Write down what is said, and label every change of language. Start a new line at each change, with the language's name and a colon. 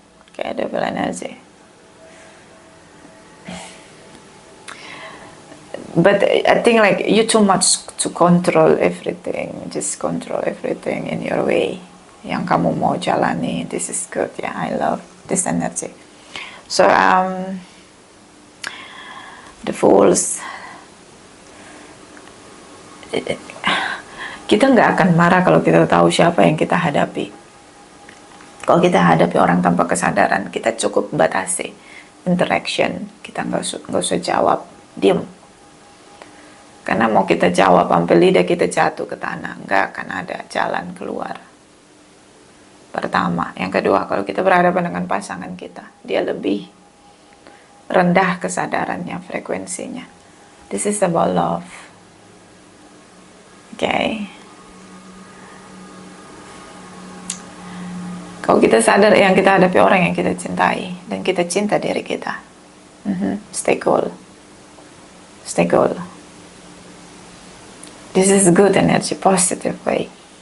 English: Okay, devil energy. But I think like you too much to control everything, just control everything in your way
Indonesian: yang kamu mau jalani.
English: This is good, yeah, I love this energy.
Indonesian: So the Fools, kita nggak akan marah kalau kita tahu siapa yang kita hadapi. Kalau kita hadapi orang tanpa kesadaran, kita cukup batasi interaction, kita nggak usah jawab, diam. Karena mau kita jawab sampai lidah kita jatuh ke tanah, nggak akan ada jalan keluar. Pertama, yang kedua, kalau kita berhadapan dengan pasangan kita, dia lebih rendah kesadarannya, frekuensinya.
English: This is about love. Okay.
Indonesian: Kalau kita sadar yang kita hadapi orang yang kita cintai, dan kita cinta diri kita,
English: stay cool. Stay cool. This is good energy, positive way.